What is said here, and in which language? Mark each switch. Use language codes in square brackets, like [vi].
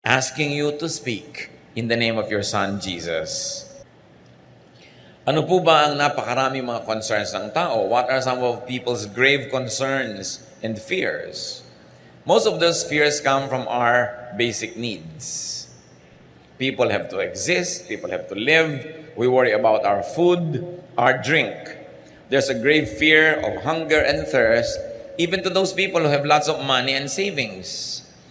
[en] asking you to speak in the name of your Son, Jesus. [tl] Ano po ba ang napakarami mga concerns ng tao? [en] What are some of people's grave concerns and fears? Most of those fears come from our basic needs. People have to exist, people have to live. We worry about our food, our drink. There's a grave fear of hunger and thirst, even to those people who have lots of money and savings.